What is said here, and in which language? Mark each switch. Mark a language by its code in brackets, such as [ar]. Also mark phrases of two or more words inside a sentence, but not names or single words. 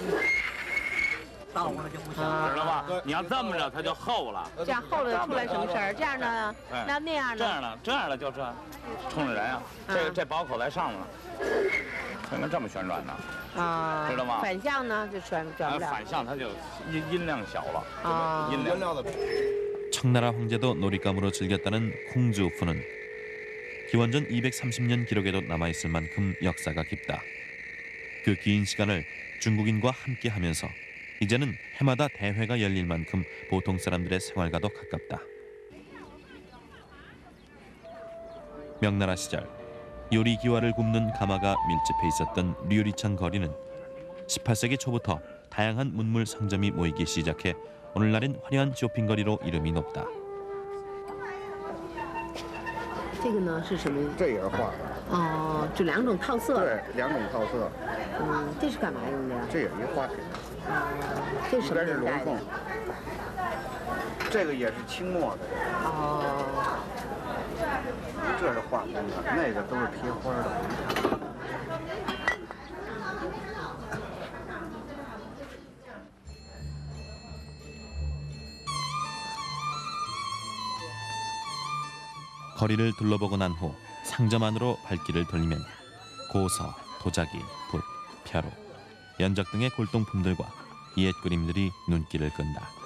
[zh] 倒过来就不行，知道吧？你要这么着，它就厚了。这样厚了出来什么事儿？这样呢？那样呢？这样的就这，冲着人啊！这薄口在上面，可能这么旋转呢。啊，知道吗？反向呢就转不了。反向它就音量小了。啊，音量的。 [ko] 청나라 황제도 놀잇감으로 즐겼다는 콩주푸는 기원전 230년 기록에도 남아있을 만큼 역사가 깊다. 그 긴 시간을 중국인과 함께하면서 이제는 해마다 대회가 열릴 만큼 보통 사람들의 생활과도 가깝다. 명나라 시절 요리 기와를 굽는 가마가 밀집해 있었던 류리창 거리는 18세기 초부터 다양한 문물 상점이 모이기 시작해 오늘날엔 화려한 쇼핑거리로 이름이 높다. [zh] 这个呢是什么？这也是画。哦，就2种套色。对，2种套色。这是干嘛用的呀？这也是一花瓶。这是什么年代的？这个也是清末的。哦。这是画工的，那个都是贴花的。 [ko] 거리를 둘러보고 난 후 상점 안으로 발길을 돌리면 고서, 도자기, 붓, 벼루, 연적 등의 골동품들과 옛 그림들이 눈길을 끈다.